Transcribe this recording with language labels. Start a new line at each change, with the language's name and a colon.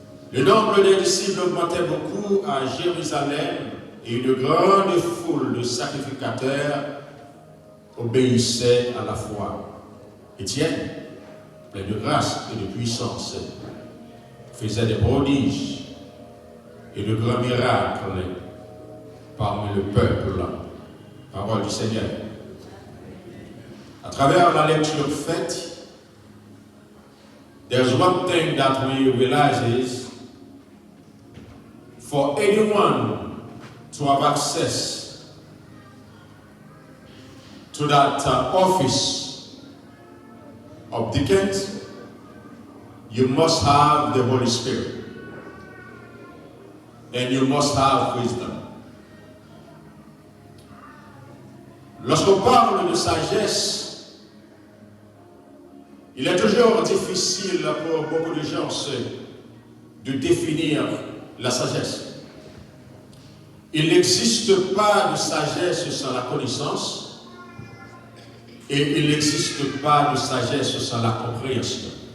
French: Le nombre des disciples augmentait beaucoup à Jérusalem et une grande foule de sacrificateurs obéissait à la foi. Étienne, plein de grâce et de puissance, faisait des prodiges et de grands miracles parmi le peuple. Parole du Seigneur. À travers la lecture faite,
English: there's one thing that we realize is for anyone to have access to that office of deacons, you must have the Holy Spirit and you must have wisdom.
French: Lorsqu'on parle de sagesse, il est toujours difficile pour beaucoup de gens de définir la sagesse. Il n'existe pas de sagesse sans la connaissance et il n'existe pas de sagesse sans la compréhension.